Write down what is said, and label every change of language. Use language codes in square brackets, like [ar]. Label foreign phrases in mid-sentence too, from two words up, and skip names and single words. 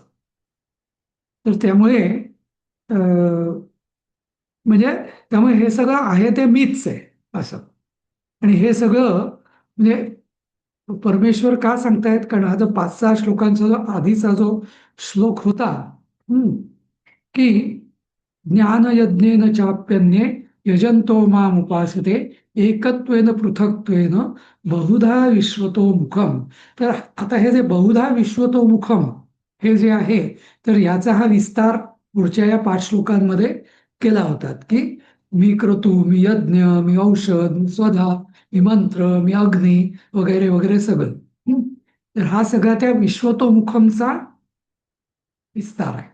[mr] तर त्यामुळे म्हणजे त्यामुळे हे सगळं आहे ते मीच आहे असं. आणि हे सगळं म्हणजे परमेश्वर का सांगतायत कारण हा जो 5-6 श्लोकांचा जो आधीचा जो श्लोक होता की [sa] ज्ञानयज्ञेन चाप्यन्ये यजंतो माम उपासते एकत्वेन पृथक्त्वेन बहुधा विश्वतो मुखम. [mr] तर आता हे जे [sa] बहुधा विश्वतो मुखम [mr] हे जे आहे तर याचा हा विस्तार पुढच्या या 5 श्लोकांमध्ये केला होता की मी क्रतू, मी यज्ञ, मी औषध, मी स्वधा, मी मंत्र, मी अग्नी वगैरे वगैरे सगळं. तर हा सगळा त्या विश्वतोमुखमचा विस्तार आहे.